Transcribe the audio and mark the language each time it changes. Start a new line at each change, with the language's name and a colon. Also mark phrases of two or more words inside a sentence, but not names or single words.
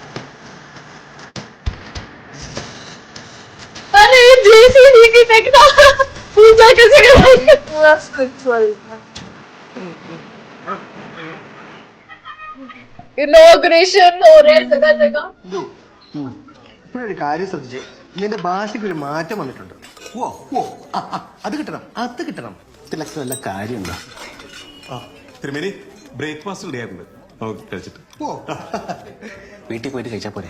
Hindi: अरे जेसीबी की टेक्ना पूजा कैसे करेंगे? पूरा स्पिरिचुअल इनॉग्रेशन हो रहे हैं जगह जगह।
Malayalam: ഇപ്പോഴൊരു കാര്യം ശ്രദ്ധിച്ചേ, നിന്റെ ഭാഷയ്ക്ക് ഒരു മാറ്റം വന്നിട്ടുണ്ട്. ഓ ഓ അത് കിട്ടണം, അത് കിട്ടണം. ഇതിലൊക്കെ വല്ല കാര്യമുണ്ടോ? തിരുമേനി
English: breakfast ready
Malayalam: ആയിട്ടുണ്ട്, നമുക്ക് കഴിച്ചിട്ട് ഓ വീട്ടിൽ പോയിട്ട് കഴിച്ചാ പോരെ?